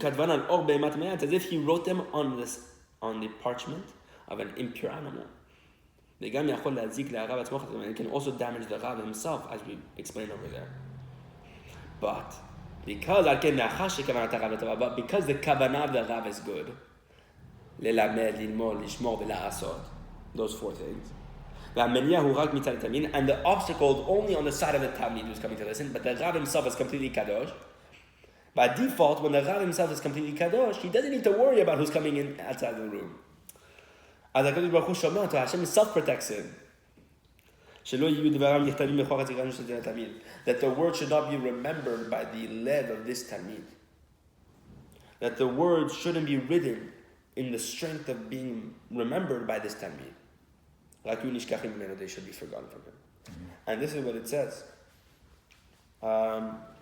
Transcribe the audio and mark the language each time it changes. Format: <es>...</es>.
<en>It's as if he wrote them on the parchment of an impure animal. It can also damage the Rav himself, as we explained over there. But because the kavanah of the Rav is good,</en> <he>ללמד, ללמוד, לשמור ולעשות.</he> <en>Those 4 things.</en> <he>והמניע הוא רק מצד התלמיד,</he> <en>and the obstacle is only on the side of the Talmid who's coming to listen, but the Rav himself is completely kadosh. By default, when the Rav himself is completely kadosh, he doesn't need to worry about who's coming in outside the room.</en> <he>אז הקדוש ברוך הוא שומע אותו,</he> <en>Hashem self-protects him.</en> <he>שלא יהיו דבריו נכתבים בכוח הזיכרון של התלמיד.</he> <en>That the word should not be remembered by the lev of this Talmid. That the words shouldn't be written in the strength of being remembered by this Talmid. Like you nishkachim mimenu, they should be forgotten from him. And this is what it says. No.</en>